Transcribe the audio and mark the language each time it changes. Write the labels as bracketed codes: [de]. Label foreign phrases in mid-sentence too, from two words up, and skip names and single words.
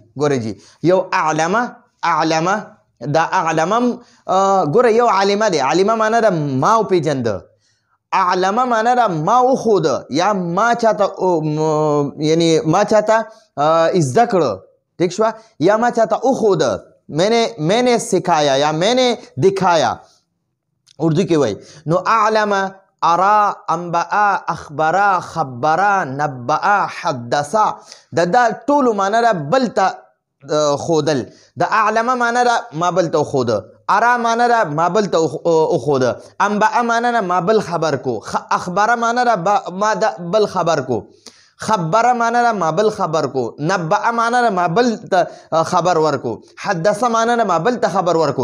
[ps] ګوره جي، یو اعلمه، دا اعلمم ګوره یو عالمه دی. عالمه معنی ده ما وپېژنده، اعلمه معنی ده ما وښوده، یا ما چاته یعنی ما چاته زده کړه. ٹھیک شوه، یا ما چاته وښوده، [ur] میں نے سکھایا یا میں نے دکھایا، [ps] اردو کې وایي. [ar] نو اعلمه، ارا، انبأ، اخبرا، خبرا، نبأ، حدثا، [ps] دا ټولو معنی ده بل ته خودل. د اعلمه معنی ده ما بل ته وښوده، ارا معنی ده ما بل ته وښوده، انبأ معنی ده ما بل خبر کو، اخبره معنی ده ما بل خبر کو، خبره معنی ده ما بل خبر کو، نبأ معنی ده ما بل ته خبر ورکو، حدثه معنی ده ما بل ته خبر ورکو.